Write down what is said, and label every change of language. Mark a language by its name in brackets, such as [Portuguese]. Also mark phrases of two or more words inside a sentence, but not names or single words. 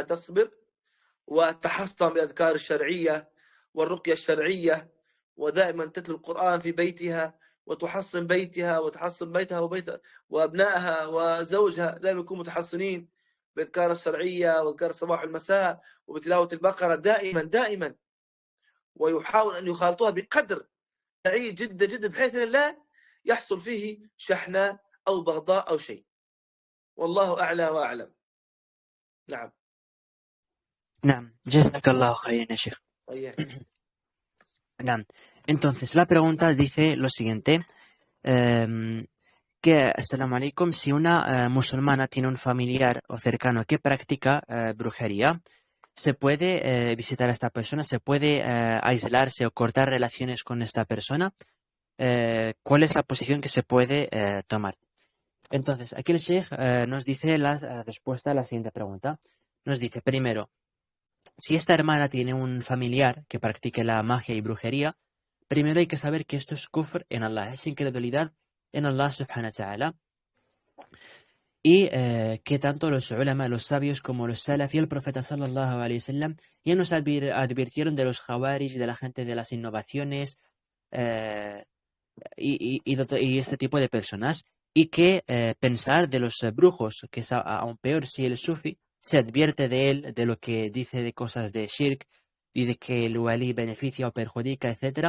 [Arabic] تصبر وتحصن بالأذكار الشرعية والرقية الشرعية، ودائما تتلو القرآن في بيتها وتحصن بيتها وتحصن بيتها وأبنائها وزوجها، دائما يكونوا متحصنين بالأذكار الشرعية وأذكار الصباح والمساء وبتلاوة البقرة دائما، ويحاول أن يخالطوها بقدر بعيد جدا جدا بحيث أن لا يحصل فيه شحناء أو بغضاء أو شيء. والله أعلى وأعلم. نعم. نعم، جزاك الله خير, Sheikh. Naam. [Spanish] Entonces, la pregunta dice lo siguiente. Que, [Arabic] السلام عليكم, [Spanish] si una musulmana tiene un familiar o cercano que practica brujería, ¿se puede visitar a esta persona? ¿Se puede aislarse o cortar relaciones con esta persona? ¿Cuál es la posición que se puede tomar? Entonces, aquí el Sheikh nos dice la respuesta a la siguiente pregunta. Nos dice, primero, si esta hermana tiene un familiar que practique la magia y brujería, primero hay que saber que esto es kufr en Allah, es incredulidad en Allah [Arabic] سبحانه وتعالى. [Spanish] Y que tanto los ulama, los sabios como los salaf y el profeta [Arabic] صلى الله عليه وسلم [Spanish] ya nos advirtieron de los jawarij, de la gente de las innovaciones y este tipo de personas. Y que pensar de los brujos, que es aún peor si el sufi se advierte de él, de lo que dice de cosas de shirk y de que el wali beneficia o perjudica, etc.